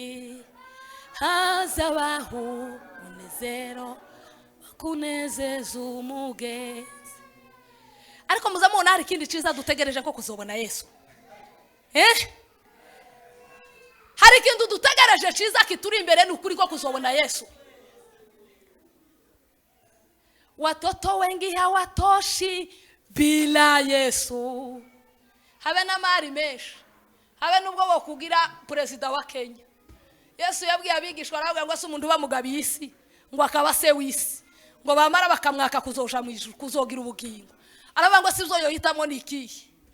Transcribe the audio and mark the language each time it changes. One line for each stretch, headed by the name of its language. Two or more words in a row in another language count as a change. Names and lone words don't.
Rundi: hazabaho umunezero wo kunezeza umugenzi ariko muzamubona hari ikindi cyiza dutegereje ko kuzobona Yesu hari ikindi dutegereje cyiza kituri imbere n'ukuri ko kuzobona Yesu.
Swahili: Watoto wengi hawatoshi bila Yesu.
Rundi: Habe na mari menshi habe nubwo bokugira president wa Kenya. Yesu yabwiye abigishwa aravuga ngo se umuntu bamugabiye isi ngo akaba se wisi ngo bamara bakamwaka kuzoja mu ijuru kuzogira ubugingo aravuga ngo sivyo yohitamo niki.